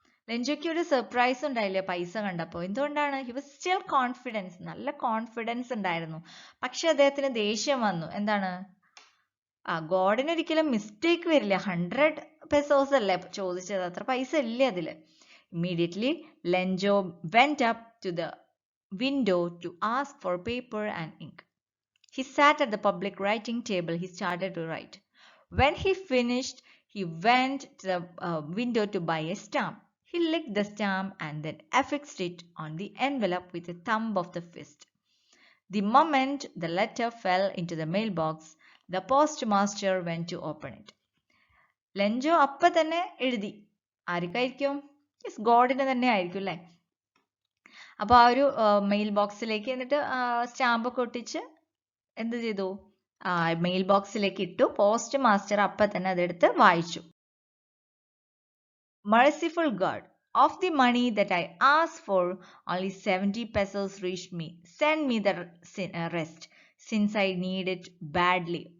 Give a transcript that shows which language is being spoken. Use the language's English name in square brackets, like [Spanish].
[Malayalam] ലെഞ്ചോയ്ക്ക് ഒരു സർപ്രൈസ് ഉണ്ടായില്ലേ പൈസ കണ്ടപ്പോൾ? എന്തുകൊണ്ടാണ്? [English] he was still confidence, [Malayalam] നല്ല കോൺഫിഡൻസ് ഉണ്ടായിരുന്നു. പക്ഷെ അദ്ദേഹത്തിന് ദേഷ്യം വന്നു. എന്താണ്? ഗോഡിന് ഒരിക്കലും മിസ്റ്റേക്ക് വരില്ല. 100 pesos അല്ലേ ചോദിച്ചത്, അത്ര പൈസ ഇല്ലേ അതില്. [English] Immediately, Lenjo went up to the window to ask for paper and ink. He sat at the public writing table. He started to write. When he finished, he went to the window to buy a stamp. He licked the stamp and then affixed it on the envelope with a thumb of the fist. The moment the letter fell into the mailbox, the postmaster went to open it. [Malayalam] Lenjo appa തന്നെ എഴുതി. ആർക്കായിരിക്കും? ഗോഡിന് തന്നെ ആയിരിക്കും അല്ലേ? അപ്പൊ ആ ഒരു mail ബോക്സിലേക്ക് എന്നിട്ട് സ്റ്റാമ്പൊക്കെ ഒട്ടിച്ച് എന്ത് ചെയ്തു? മെയിൽ ബോക്സിലേക്ക് ഇട്ടു. പോസ്റ്റ് മാസ്റ്റർ അപ്പൊ തന്നെ അതെടുത്ത് വായിച്ചു. [English] Merciful God, of the money that I asked for, only 70 pesos reached me. Send me the rest, since I need it badly.